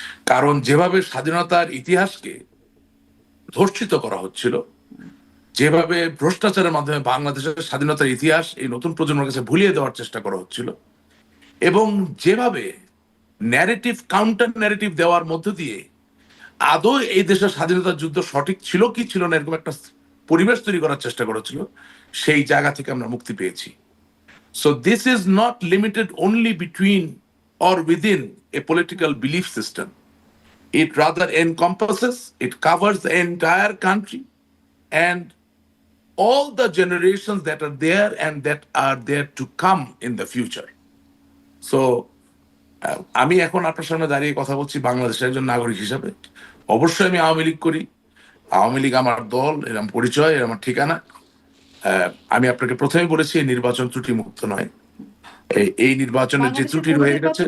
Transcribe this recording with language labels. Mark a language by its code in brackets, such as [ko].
[bn] কারণ যেভাবে স্বাধীনতার ইতিহাসকে ধর্ষিত করা হচ্ছিল, যেভাবে ভ্রষ্টাচারের মাধ্যমে বাংলাদেশের স্বাধীনতার ইতিহাস এই নতুন প্রজন্মের কাছে ভুলিয়ে দেওয়ার চেষ্টা করা হচ্ছিল, এবং যেভাবে ন্যারেটিভ, কাউন্টার ন্যারেটিভ দেওয়ার মধ্য দিয়ে আদৌ এই দেশের স্বাধীনতার যুদ্ধ সঠিক ছিল কি ছিল না এরকম একটা পরিবেশ তৈরি করার চেষ্টা করেছিল, সেই জায়গা থেকে আমরা মুক্তি পেয়েছি। [en] So this is not limited only between or within a political belief system. It rather encompasses, it covers the entire country, and all the generations that are there and that are there to come in the future. [bn] So আমি এখন আপনার সামনে দাঁড়িয়ে কথা বলছি বাংলাদেশের একজন নাগরিক হিসাবে। অবশ্যই আমি আওয়ামী লীগ করি, আওয়ামী লীগ আমার দল, এর আমার পরিচয়, এর আমার ঠিকানা। আমি আপনাকে প্রথমেই বলেছি এই নির্বাচন ত্রুটি মুক্ত নয়। এই নির্বাচনের যে ত্রুটি রয়ে গেছে,